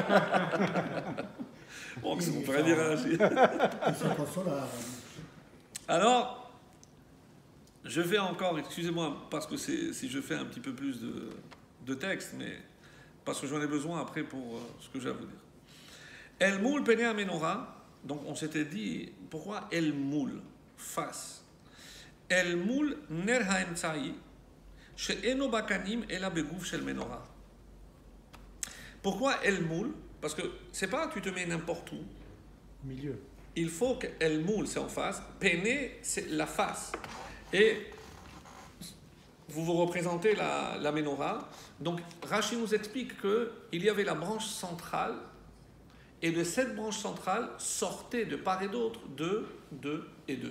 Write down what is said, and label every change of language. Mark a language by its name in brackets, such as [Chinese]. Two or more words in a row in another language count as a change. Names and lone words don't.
[French] Bon, qu'est-ce qu'on pourrait dire Alors, je vais encore, excusez-moi, parce que si je fais un petit peu plus de texte, mais parce que j'en ai besoin après pour ce que j'ai à vous dire. [Hebrew] אל מול פני המנורה, [French] donc on s'était dit, pourquoi [Hebrew] אל מול, [French] face? [Hebrew] אל מול נר האמצעי, שאינו בקנים אלא בגוף של מנורה. [French] Pourquoi [Hebrew] אל מול? [French] Parce que c'est pas tu te mets n'importe où. Milieu. Il faut que [Hebrew] אל מול [French] c'est en face, pene c'est la face. Et vous représentez la menorah. Donc Rashi nous explique qu'il y avait la branche centrale, et de cette branche centrale sortaient de part et d'autre deux et deux.